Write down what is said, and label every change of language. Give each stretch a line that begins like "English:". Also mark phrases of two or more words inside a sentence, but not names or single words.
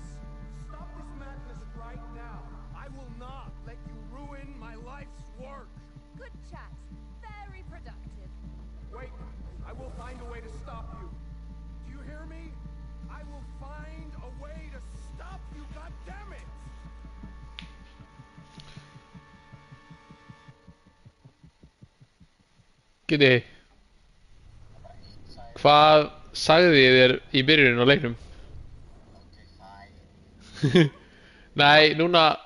English: Stop this madness right now. I will not let you ruin my life's work. Good chat. Very productive. Wait, I will find a way to stop you. Do you hear me? I will find a way to stop you, goddammit!
Icelandic: Geti, hvað sagði ég þér í byrjunin á leiknum? Nei, núna...